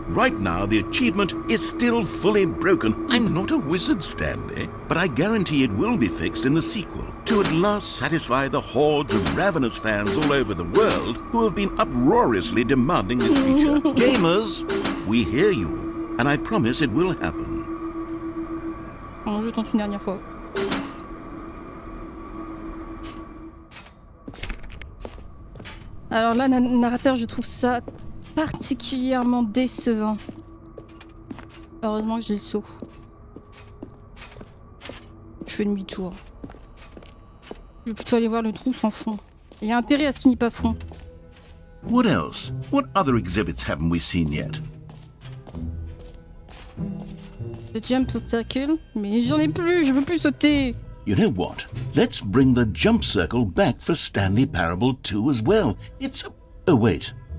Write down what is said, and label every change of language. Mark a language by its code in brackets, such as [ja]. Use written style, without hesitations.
[en] Right now, the achievement is still fully broken. I'm not a wizard, Stanley, but I guarantee it will be fixed in the sequel to at last satisfy the hordes of ravenous fans all over the world who have been uproariously demanding this feature. Gamers, we hear you, and I promise it will happen. [fr] Bon, je tente une dernière fois. Alors là, narrateur, je trouve ça particulièrement décevant. Heureusement que j'ai le saut. Je fais demi-tour. Je vais plutôt aller voir le trou sans fond. Il y a intérêt à ce qu'il n'y ait pas fond. [en] What else? What other exhibits haven't we seen yet? [fr] Le jump circle, mais j'en ai plus, je veux plus sauter. [en] You know what? Let's bring the jump circle back for Stanley Parable 2 as well. It's... Oh, wait.